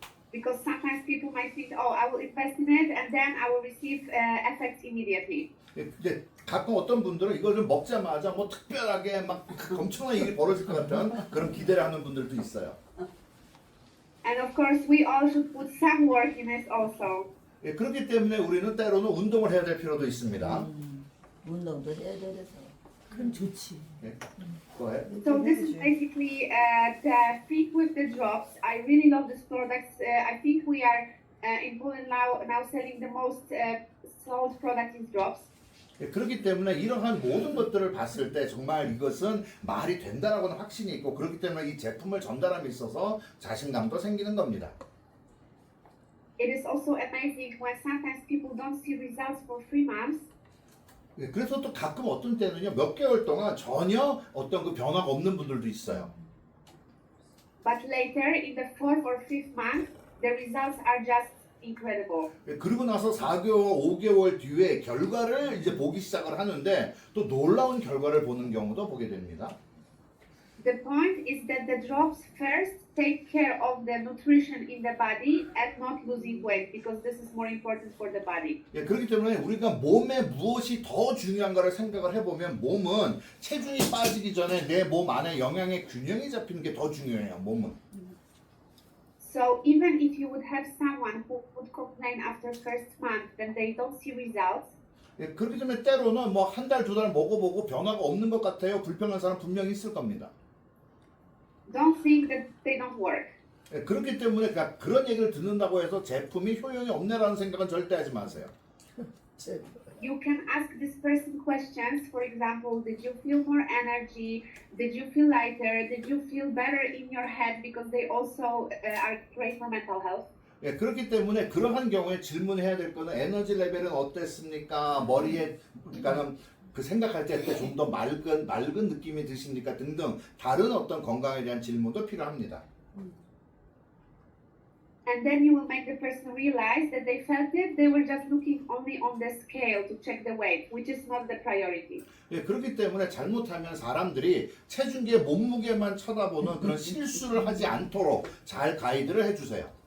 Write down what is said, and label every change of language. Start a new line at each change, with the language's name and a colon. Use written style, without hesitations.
English: Because sometimes people might think, oh, I will invest in it and then I will receive effects immediately.
Korean: 예, 근데 가끔 어떤 분들은 이걸 좀 먹자마자 뭐 특별하게 막 엄청난 일이 벌어질 것 같은 그런 기대를 하는 분들도 있어요.
English: And of course, we all should put some work in it also.
Korean: 예, 그렇기 때문에 우리는 때로는 운동을 해야 될 필요도 있습니다. 운동도 해야 돼서. 그럼 좋지. 예, 그거에.
English: So this is basically the Fit with the drops. I really love this product. I think we are in Poland now selling the most sold product in drops.
Korean: 예, 그렇기 때문에 이러한 모든 것들을 봤을 때 정말 이것은 말이 된다라고는 확신이 있고 그렇기 때문에 이 제품을 전달함에 있어서 자신감도 생기는 겁니다.
English: It is also amazing when sometimes people don't see results for 3 months.
Korean: 예, 그래서 또 가끔 어떤 때는요 몇 개월 동안 전혀 어떤 그 변화가 없는 분들도 있어요.
English: But later, in the 4th or 5th month, the results are just incredible.
Korean: 예, 그리고 나서 4개월, 5개월 뒤에 결과를 이제 보기 시작을 하는데 또 놀라운 결과를 보는 경우도 보게 됩니다.
English: The point is that the drops first take care of the nutrition in the body and not losing weight because this is more important for the body.
Korean: 예, 그렇기 때문에 우리가 몸에 무엇이 더 중요한가를 생각을 해보면 몸은 체중이 빠지기 전에 내 몸 안에 영양의 균형이 잡히는 게 더 중요해요. 몸은.
English: So even if you would have someone who would complain after first month that they don't see results,
Korean: 예, 그렇기 때문에 때로는 뭐 한 달, 두 달 먹어보고 변화가 없는 것 같아요. 불평한 사람 분명히 있을 겁니다.
English: don't think that they don't work.
Korean: 예, 그렇기 때문에 그런 얘기를 듣는다고 해서 제품이 효용이 없네라는 생각은 절대 하지 마세요.
English: You can ask this person questions. For example, did you feel more energy? Did you feel lighter? Did you feel better in your head? Because they also are great for mental health.
Korean: 예, 그렇기 때문에 그러한 경우에 질문해야 될 거는 에너지 레벨은 어땠습니까? 머리에 그러니까는 그 생각할 때 좀 더 맑은 느낌이 드십니까? 등등 다른 어떤 건강에 대한 질문도 필요합니다.
English: And then you will make the person realize that they felt it. They were just looking only on the scale to check the weight, which is not the priority.
Korean: 예, 그렇기 때문에 잘못하면 사람들이 체중계 몸무게만 쳐다보는 그런 실수를 하지 않도록 잘 가이드를 해주세요.